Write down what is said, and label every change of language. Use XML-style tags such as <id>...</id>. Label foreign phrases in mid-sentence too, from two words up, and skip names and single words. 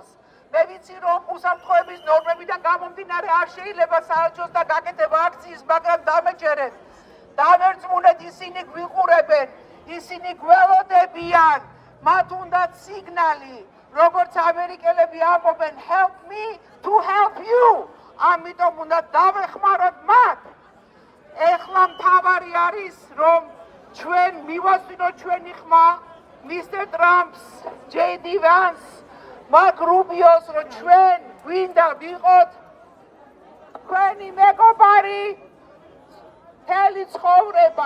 <ka>მე ვიცი რომ უსაფრთხოების ნორმებიდან გამომდინარე არ შეიძლება საელჩოს და გაკეთება აქციის, მაგრამ დამეჯერეთ. დამერწმუნეთ, ისინი გვიყურებენ, ისინი გველოდებიან, მათ უნდათ სიგნალი, როგორც ამერიკელები ამბობენ,</ka> <en>help me to help you.</en> <ka>ამიტომ უნდა დავეხმაროთ მათ. ეხლა მთავარი არის, რომ ჩვენ მივასწინოთ ჩვენი ხმა,</ka> <en>Mr. Trump's, JD Vance, Mark Rubio's,</en> <ka>რომ ჩვენ გვინდა ვიყოთ თქვენი მეგობარი მთელი ცხოვრება.</ka>